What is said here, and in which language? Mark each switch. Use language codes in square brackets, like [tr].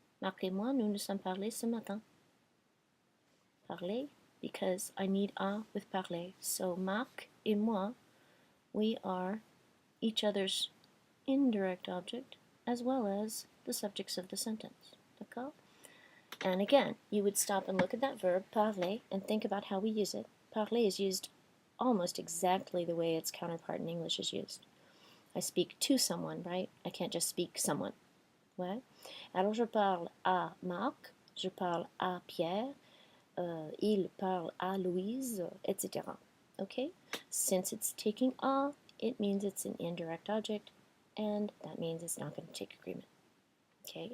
[fr] Marquez-moi, nous nous sommes parlé ce matin. [en] Parler, because I need a with parler. So, [fr] Marc et moi, [en] we are each other's indirect object as well as the subjects of the sentence. [fr] D'accord? [en] And again, you would stop and look at that verb, parler, and think about how we use it. Parler is used almost exactly the way its counterpart in English is used. I speak to someone, right? I can't just speak someone. [fr] Ouais? Alors je parle à Marc, je parle à Pierre, il parle à Louise, etc. [en] Okay? Since it's taking a, it means it's an indirect object, and that means it's not going to take agreement. Okay?